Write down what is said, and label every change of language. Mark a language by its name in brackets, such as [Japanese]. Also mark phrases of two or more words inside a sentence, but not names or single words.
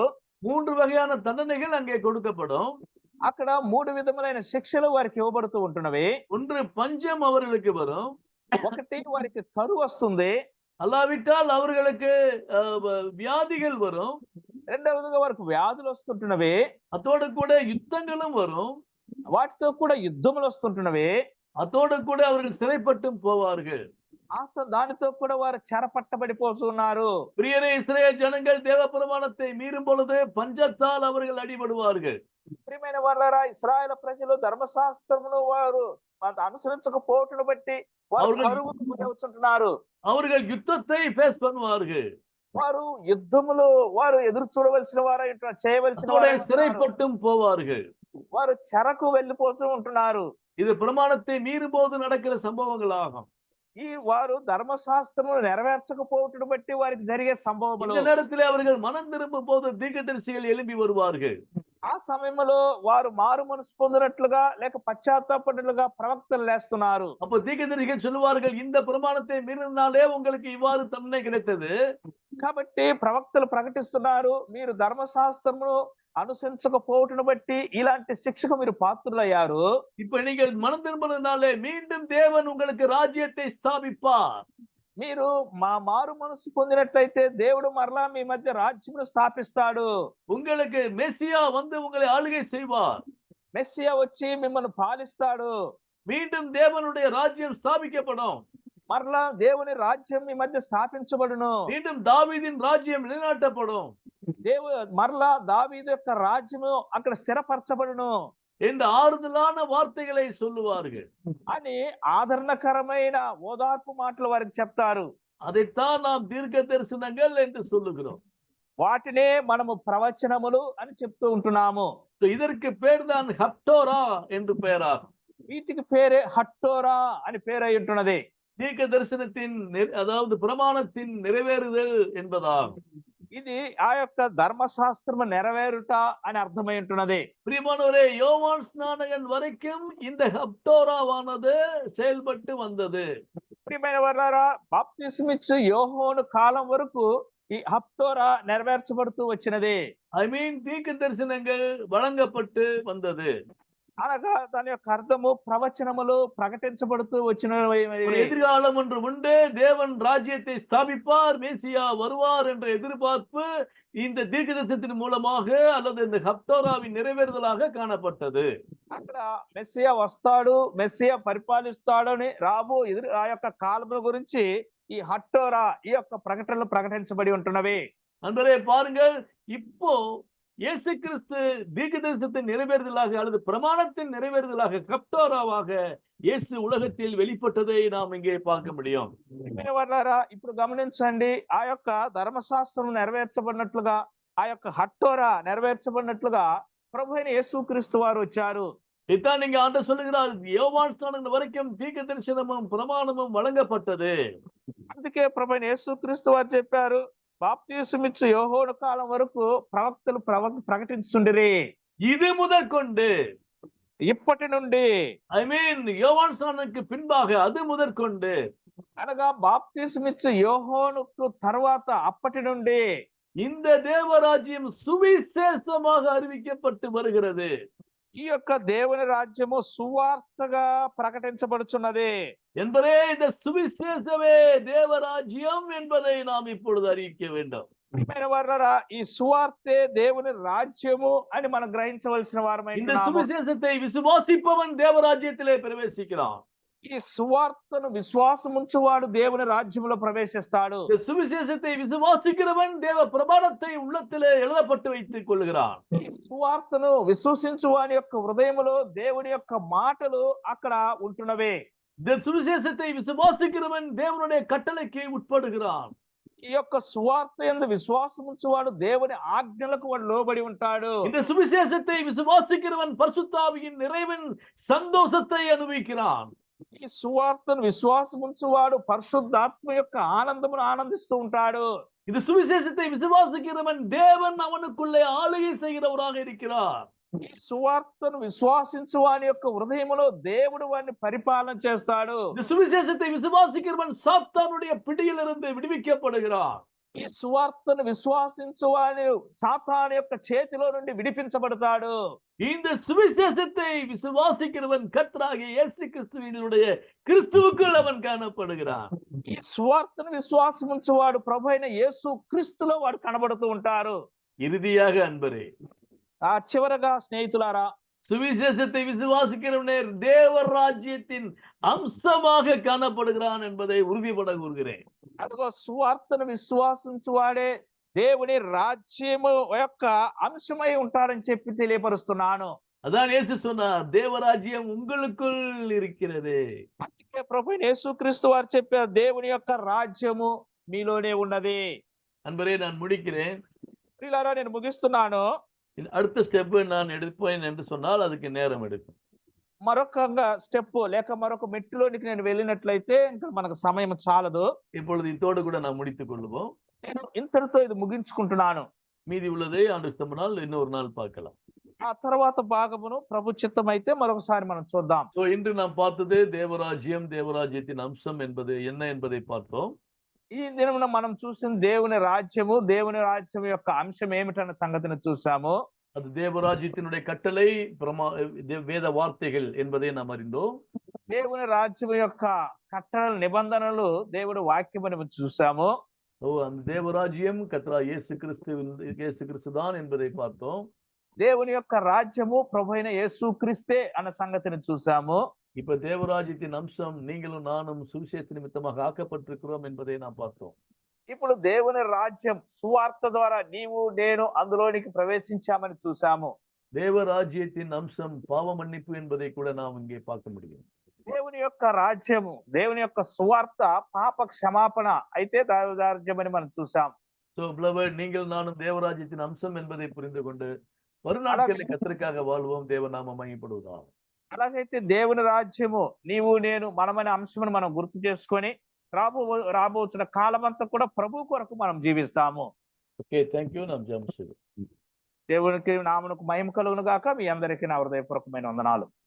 [Tamil] 3 వகையான தண்டனைகள் அங்கே கொடுக்கப்படும். [Telugu] అక్కడ 3 విధములైన శిక్షలు వారికి ఇవ్వబడుతూ ఉంటున్నవి. [Tamil] ஒன்று, பஞ்சம் அவர்களுக்கு வரும். [Telugu] ఒకటి వారికి కరువు వస్తుంది. [Tamil] அல்லாவிட்டால் அவர்களுக்கு வியாதிகள் வரும். [Telugu] రెండవదిగా వారికి వ్యాధులు వస్తుంటున్నవి. [Tamil] அதோடு கூட யுத்தங்களும் வரும். [Telugu] వాటితో కూడా యుద్ధములు వస్తుంటున్నవి. [Tamil] அதோடு கூட அவர்கள் சிறைப்பட்டும் போவார்கள். [Telugu] దానితో కూడా వారు చెరపట్టబడిపోతున్నారు. [Tamil] பிரியரே, இஸ்ரேல் ஜனங்கள் தேவ பிரமாணத்தை மீறும் பொழுது பஞ்சத்தால் அவர்கள் அடிபடுவார்கள். [Telugu] ప్రియమైన వారలారా, ఇశ్రాయేలు ప్రజలు ధర్మశాస్త్రమును వారు అనుసరించకపోవటను బట్టి వారు కరువుకు గురవుతుంటున్నారు. [Tamil] அவர்கள் யுத்தத்தை ஃபேஸ் பண்ணுவார்கள். [Telugu] వారు యుద్ధములు వారు ఎదురు చూడవలసిన వారు చేయవలసిన [Tamil] அதோட சிறைப்பட்டும் போவார்கள். [Telugu] వారు చెరకు వెళ్ళిపోతూ ఉంటున్నారు. [Tamil] இது பிரமாணத்தை மீறும் போது நடக்கிற சம்பவங்களாகும். [Telugu] ఈ వారు ధర్మశాస్త్రమును నెరవేర్చకపోవటను బట్టి వారికి జరిగే సంభవములు. [Tamil] இந்த நேரத்திலே அவர்கள் மனம் திரும்பும் போது தீர்க்கதரிசிகள் எழும்பி வருவார்கள். [Telugu] ఆ సమయంలో వారు మారు మనసు పొందినట్లుగా లేక పశ్చాత్తాపడినట్లుగా ప్రవక్తలు లేస్తున్నారు. [Tamil] அப்ப தீர்க்கதரிசிகள் சொல்லுவார்கள், இந்த பிரமாணத்தை மீறினாலே உங்களுக்கு இவ்வாறு தண்டனை கிடைத்தது. [Telugu] కాబట్టి ప్రవక్తలు ప్రకటిస్తున్నారు, మీరు ధర్మశాస్త్రమును అనుసరించకపోవటను బట్టి ఇలాంటి శిక్షకు మీరు పాత్రులయ్యారు. [Tamil] இப்ப நீங்கள் மனம் திரும்பினாலே மீண்டும் தேவன் உங்களுக்கு ராஜ்யத்தை ஸ்தாபிப்பார். [Telugu] మీరు మారు మనసు పొందినట్లయితే దేవుడు మరలా మీ మధ్య రాజ్యమును స్థాపిస్తాడు. [Tamil] உங்களுக்கு மெசியா வந்து உங்களை ஆளுகை செய்வார். [Telugu] మెస్సియా వచ్చి మిమ్మల్ని పాలిస్తాడు. [Tamil] மீண்டும் தேவனுடைய ராஜ்யம் ஸ்தாபிக்கப்படும். [Telugu] మరలా దేవుని రాజ్యం మీ మధ్య స్థాపించబడును. [Tamil] மீண்டும் தாவீதின் ராஜ்யம் நிலைநாட்டப்படும். [Telugu] మరలా దావీదు యొక్క రాజ్యము అక్కడ స్థిరపరచబడును [Tamil] என்று ஆறுதலான வார்த்தைகளை சொல்லுவார்கள். [Telugu] అని ఆదరణకరమైన ఓదార్పు మాటలు వారికి చెప్తారు. [Tamil] அதைத்தான் நாம் தீர்க்க தரிசனங்கள் என்று சொல்லுகிறோம். [Telugu] వాటినే మనము ప్రవచనములు అని చెప్తూ ఉంటున్నాము. [Tamil] இதற்கு பேர் தான் ஹப்டோரா என்று பெயராகும். [Telugu] వీటికి పేరే హట్టోరా అని పేరై ఉంటున్నది. [Tamil] தீர்க்க தரிசனத்தின் அதாவது பிரமாணத்தின் நிறைவேறுதல் என்பதாகும். [Telugu] ఇది ఆ యొక్క ధర్మశాస్త్రము నెరవేరుట అని అర్థమై ఉంటున్నది. [Tamil] பிரியமானவரே, யோவான் ஸ்நானகன் வரைக்கும் இந்த ஹப்டோராவானது செயல்பட்டு வந்தது. [Telugu] ప్రియమైన వారలారా, బాప్తిస్మిచ్చు యోహోను కాలం వరకు ఈ హప్టోరా నెరవేర్చబడుతూ వచ్చినది. [English] I mean [Tamil] தீர்க்க தரிசனங்கள் வழங்கப்பட்டு வந்தது. [Telugu] అనగా దాని యొక్క అర్థము ప్రవచనములు ప్రకటించబడుతూ వచ్చినవి. [Tamil] ஒரு எதிர்காலம் ஒன்று உண்டு, தேவன் ராஜ்யத்தை ஸ்தாபிப்பார், மேசியா வருவார் என்ற எதிர்பார்ப்பு இந்த தீர்க்கதரிசனத்தின் மூலமாக அல்லது இந்த ஹப்தோராவின் நிறைவேறுதலாக காணப்பட்டது. [Telugu] అక్కడ మెస్సియా వస్తాడు, మెస్సియా పరిపాలిస్తాడు అని ఆ యొక్క కాలముల గురించి ఈ హట్టోరా ఈ యొక్క ప్రకటనలు ప్రకటించబడి ఉంటున్నవి. [Tamil] அன்பரே பாருங்கள், இப்போ இயேசு கிறிஸ்து தீர்க்கதரிசனத்தின் நிறைவேறுதலாக அல்லது பிரமாணத்தின் நிறைவேறுதலாக ஹப்தோராவாக இயேசு உலகத்தில் வெளிப்பட்டதை நாம் இங்கே பார்க்க முடியும். [Telugu] ఇప్పుడు గమనించండి, ఆ యొక్క ధర్మశాస్త్రం నెరవేర్చబడినట్లుగా, ఆ యొక్క హట్టోరా నెరవేర్చబడినట్లుగా ప్రభు అయిన యేసు క్రీస్తు వారు వచ్చారు. [Tamil] இதான் நீங்க ஆண்டவர் சொல்லுகிறார், யோவான் ஸ்நானம் வரைக்கும் தீர்க்க தரிசனமும் பிரமாணமும் வழங்கப்பட்டது. [Telugu] అందుకే ప్రభు అయిన యేసు క్రీస్తు వారు చెప్పారు, బాప్తిసమిచ్చు యోహోను కాలం వరకు ప్రవక్తలు ప్రకటించుండిరి. [Tamil] இது முதற்கொண்டு, [Telugu] ఇప్పటి నుండి, [English] I mean [Tamil] யோவான் ஸ்நானத்துக்கு பின்பாக, அது முதற்கொண்டு, [Telugu] అనగా బాప్తిసమిచ్చు యోహోనుకు తర్వాత అప్పటి నుండి [Tamil] இந்த தேவராஜ்யம் சுவிசேஷமாக அறிவிக்கப்பட்டு வருகிறது. [Telugu] ఈ యొక్క దేవుని రాజ్యము సువార్తగా ప్రకటించబడుచున్నది. [Tamil] என்பதே இந்த சுவிசேஷமே தேவராஜ்யம் என்பதை நாம் இப்பொழுது அறிவிக்க வேண்டும். [Telugu] ఈ సువార్తే దేవుని రాజ్యము అని మనం గ్రహించవలసిన వారమై [Tamil] இந்த [Telugu] ఉన్నాము. [Tamil] சுவிசேஷத்தை விசுவாசிப்பவன் தேவராஜ்யத்திலே பிரவேசிக்கிறான். [Telugu] ఈ సువార్తను విశ్వాసముంచువాడు దేవుని రాజ్యములో ప్రవేశిస్తాడు. [Tamil] இந்த சுவிசேஷத்தை விசுவாசிக்கிறவன் தேவ பிரமாணத்தை உள்ளத்திலே எழுதப்பட்டு வைத்துக் கொள்கிறான். [Telugu] ఈ సువార్తను విశ్వసించు వాని యొక్క హృదయములో దేవుని యొక్క మాటలు అక్కడ ఉంటున్నవే. [Tamil] இந்த சுவிசேஷத்தை விசுவாசிக்கிறவன் தேவனுடைய கட்டளைக்கு உட்படுகிறான். [Telugu] ఈ యొక్క సువార్త యందు విశ్వాసముంచువాడు దేవుని ఆజ్ఞలకు వాడు లోబడి ఉంటాడు. [Tamil] இந்த சுவிசேஷத்தை விசுவாசிக்கிறவன் பரிசுத்த ஆவியின் நிறைவின் சந்தோஷத்தை அனுபவிக்கிறான். [Telugu] ఈ సువార్తను విశ్వాసముంచువాడు పరిశుద్ధాత్మ యొక్క ఆనందమును ఆనందిస్తూ ఉంటాడు. [Tamil] இந்த சுவிசேஷத்தை விசுவாசிக்கிறவன் தேவன் அவனுக்குள்ளே ஆளுகை செய்கிறவராக இருக்கிறார். [Telugu] ఈ సువార్తను విశ్వాసించు వాని యొక్క హృదయములో దేవుడు వారిని పరిపాలన చేస్తాడు. [Tamil] இந்த சுவிசேஷத்தை விசுவாசிக்கிறவன் சாத்தானுடைய பிடியிலிருந்து விடுவிக்கப்படுகிறான். [Telugu] ఈ సువార్తను విశ్వాసించు వాని సాతాను యొక్క చేతిలో నుండి విడిపించబడతాడు. [Tamil] இந்த சுவிசேஷத்தை விசுவாசிக்கிறவன் கர்த்தராகிய இயேசு கிறிஸ்துவினுடைய கிறிஸ்துவுக்குள் அவன் காணப்படுகிறான். [Telugu] ఈ సువార్తను విశ్వాసముంచువాడు ప్రభు అయిన యేసు క్రీస్తులో వాడు కనబడుతూ ఉంటారు. [Tamil] இறுதியாக அன்பரே, [Telugu] చివరగా స్నేహితులారా, [Tamil] சுவிசேஷத்தை விசுவாசிக்கிறவனே தேவராஜ்யத்தின் அம்சமாக காணப்படுகிறான் என்பதை உறுதிபட கூறுகிறேன். [Telugu] అదిగో సువార్తను విశ్వాసించువాడే దేవుని రాజ్యము యొక్క అంశమై ఉంటారని చెప్పి తెలియపరుస్తున్నాను. [Tamil] அதான் இயேசு சொன்னார், தேவராஜ்யம் உங்களுக்குள் இருக்கிறது. [Telugu] అందుకే ప్రభు యేసు క్రీస్తు వారు చెప్పారు, దేవుని యొక్క రాజ్యము మీలోనే ఉన్నది. [Tamil] அன்பரே, நான் முடிக்கிறேன். [Telugu] ప్రియులారా, నేను ముగిస్తున్నాను. [Tamil] அடுத்த ஸ்டெப் நான் எடுப்பேன் என்று சொன்னால் அதுக்கு நேரம் எடுக்கும். [Telugu] మరొక స్టెప్ లేక మరొక మెట్టులోనికి నేను వెళ్ళినట్లయితే ఇంకా మనకు సమయం చాలదు. [Tamil] இப்பொழுது இதோடு கூட நாம் முடித்துக் கொள்வோம். [Telugu] నేను ఇంతటితో ఇది ముగించుకుంటున్నాను. [Tamil] மீதி உள்ளதை ஆண்டு இஷ்டமானால் இன்னொரு நாள் பார்க்கலாம். [Telugu] ఆ తర్వాత భాగమును ప్రభు చిత్తం అయితే మరొకసారి మనం చూద్దాం. [Tamil] சோ இன்று நாம் பார்த்தது தேவராஜ்யம், தேவராஜ்யத்தின் அம்சம் என்பது என்ன என்பதை பார்த்தோம். [Telugu] ఈ దినమున మనం చూసిన దేవుని రాజ్యము, దేవుని రాజ్యం యొక్క అంశం ఏమిటన్న సంగతిని చూసాము. [Tamil] அது தேவராஜ்யத்தினுடைய கட்டளை, வேத வார்த்தைகள் என்பதை நாம் அறிந்தோம். [Telugu] దేవుని రాజ్యం యొక్క కట్టడల నిబంధనలు దేవుడి వాక్యం అని చూసాము. [Tamil] அந்த தேவராஜ்யம் கர்த்தரா இயேசு கிறிஸ்து தான் என்பதை பார்த்தோம். [Telugu] దేవుని యొక్క రాజ్యము ప్రభు అయిన యేసు క్రీస్తే అన్న సంగతిని చూసాము. [Tamil] இப்ப தேவராஜ்யத்தின் அம்சம் நீங்களும் நானும் சுவிசேஷ நிமித்தமாக ஆக்கப்பட்டிருக்கிறோம் என்பதை நாம் பார்த்தோம். [Telugu] ఇప్పుడు దేవుని రాజ్యం సువార్త ద్వారా నీవు నేను అందులోనికి ప్రవేశించామని చూసాము. [Tamil] தேவராஜ்யத்தின் அம்சம் பாவ மன்னிப்பு என்பதை கூட நாம் இங்கே பார்க்க முடியும். [Telugu] దేవుని యొక్క రాజ్యము, దేవుని యొక్క సువార్త పాప క్షమాపణ అయితే రాజ్యం అని మనం చూసాం. [English] So beloved, [Tamil] நீங்கள் நானும் தேவராஜ்யத்தின் அம்சம் என்பதை புரிந்து கொண்டு வருநாட்களில் கர்த்தருக்காக வாழ்வோம். தேவநாமம் மகிமைப்படுவதாக. [Telugu] అలాగైతే దేవుని రాజ్యము నీవు నేను మనమైన అంశమును మనం గుర్తు చేసుకొని రాబోతున్న కాలమంతా కూడా ప్రభు కొరకు మనం జీవిస్తాము. [English] Okay, thank you. [Telugu] నా జపం. దేవునికి నామమునకు మహిమ కలుగును గాక. మీ అందరికీ నా హృదయపూర్వకమైన వందనాలు.